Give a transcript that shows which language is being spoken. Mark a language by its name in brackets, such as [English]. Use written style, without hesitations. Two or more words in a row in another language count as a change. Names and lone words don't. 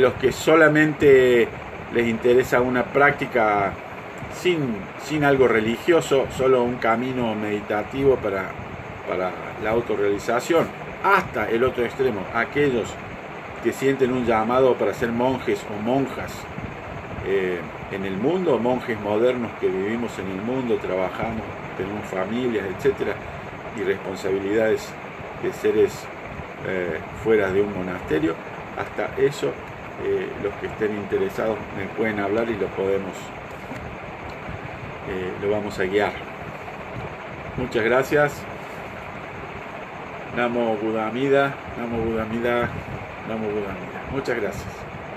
[Spanish] los que solamente les interesa una práctica sin algo religioso, solo un camino meditativo para la autorrealización, hasta el otro extremo, aquellos que sienten un llamado para ser monjes o monjas en el mundo, monjes modernos que vivimos en el mundo, trabajamos, tenemos familias, etcétera, y responsabilidades de seres fuera de un monasterio. Hasta eso, los que estén interesados me pueden hablar y lo vamos a guiar. Muchas gracias. [Sanskrit] Namo Buddha Amida, Namo Buddha Amida, Namo Buddha Amida. [Spanish] Muchas gracias.